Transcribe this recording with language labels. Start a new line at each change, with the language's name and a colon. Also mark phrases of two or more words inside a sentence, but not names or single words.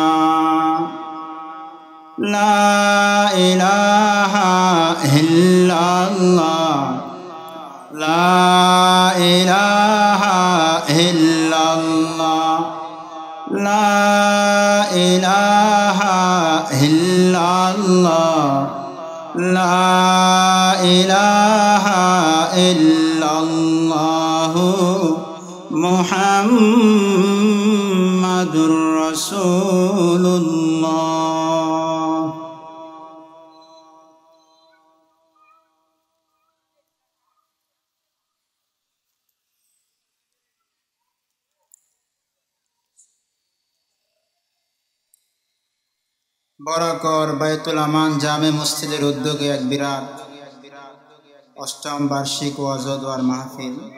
Arabic: لا الہ الا اللہ، لا الہ الا اللہ، لا الہ الا اللہ، لا الہ الا اللہ. محمد رسول اللہ.
Bangla: বরাকর বাইতুল আমান জামে মসজিদের উদ্যোগে এক বিরাট অষ্টম বার্ষিক ওয়াজ ও দোয়ার মাহফিল।